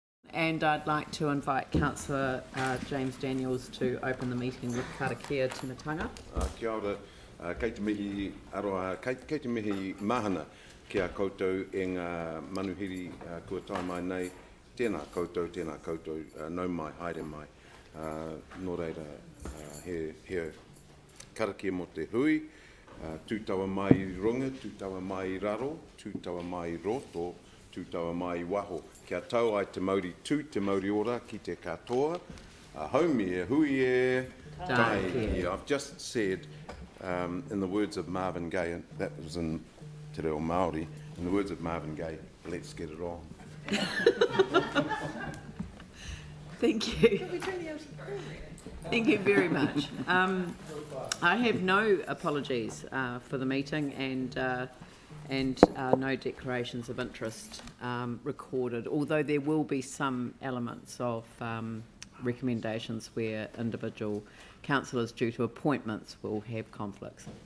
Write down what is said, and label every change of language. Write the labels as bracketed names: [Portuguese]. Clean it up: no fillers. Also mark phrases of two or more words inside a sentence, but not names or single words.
[English] And I'd like to invite Councillor James Daniels to open the meeting with [Māori] karakia timatanga. Kia ora, kei te mihi aroa, kei te mihi mahana ki a koutou e ngā manuhiri kua tai mai nei. Tēnā koutou, nau mai, haere mai. Nō reira, he karakia mo te hui, tūtaua mai I runga, tūtaua mai I raro, tūtaua mai I roto, tūtaua mai I waho. Kia tau ai te mauri tū, te mauri ora ki te katoa. Haumi e hui e tai. [English] I've just said, in the words of Marvin Gaye, and that was in Te Reo Māori, in the words of Marvin Gaye, let's get it on. Thank you. Thank you very much. I have no apologies for the meeting and no declarations of interest recorded, although there will be some elements of recommendations where individual councillors due to appointments will have conflicts.